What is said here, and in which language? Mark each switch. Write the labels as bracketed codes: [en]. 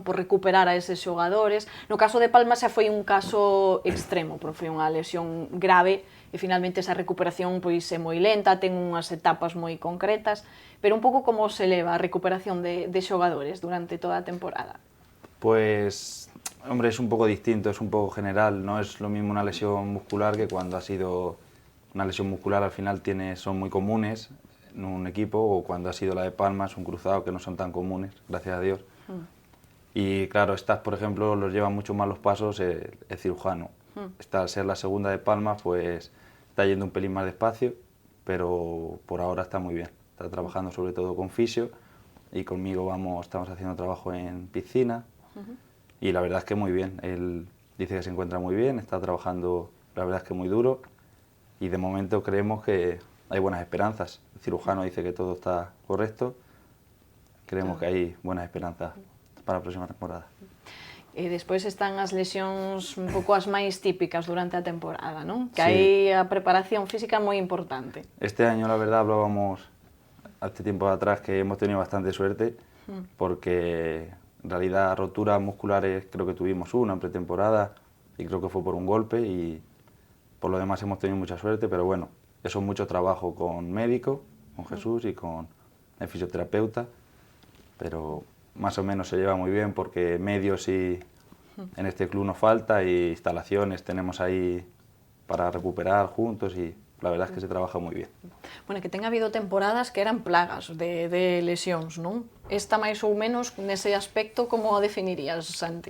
[gl] Por recuperar a eses xogadores. No caso de Palma xa foi un caso extremo, porque foi unha lesión grave, e finalmente esa recuperación pois é moi lenta, ten unhas etapas moi concretas, pero un pouco como se leva a recuperación de xogadores durante toda a temporada? [es] Pues, hombre, es un poco distinto, es un poco general, no es lo mismo una lesión muscular que cuando ha sido una lesión muscular, al final son muy comunes en un equipo, o cuando ha sido la de Palmas, un cruzado, que no son tan comunes, gracias a Dios. Y claro, estas, por ejemplo, los lleva mucho más los pasos el cirujano. Esta, al ser la segunda de Palma, pues está yendo un pelín más despacio, pero por ahora está muy bien. Está trabajando sobre todo con fisio y conmigo estamos haciendo trabajo en piscina y la verdad es que muy bien. Él dice que se encuentra muy bien, está trabajando, la verdad es que muy duro y de momento creemos que hay buenas esperanzas. El cirujano dice que todo está correcto, creemos que hay buenas esperanzas para a próxima temporada. [gl] E despois están as lesións un pouco as máis típicas durante a temporada, non? Que [es] Sí. [gl] aí a preparación física é moi importante. [es] Este año, la verdad, hablábamos hace tiempo atrás que hemos tenido bastante suerte porque en realidad roturas musculares creo que tuvimos una en pretemporada y creo que fue por un golpe y por lo demás hemos tenido mucha suerte, pero bueno, eso es mucho trabajo con médico, con Jesús y con el fisioterapeuta, pero más o menos se lleva muy bien porque medios y en este club nos falta y instalaciones tenemos ahí para recuperar juntos y la verdad es que se trabaja muy bien. [gl] Bueno, que ten habido temporadas que eran plagas de lesións, non? Esta máis ou menos nese aspecto como a definirías, Santi?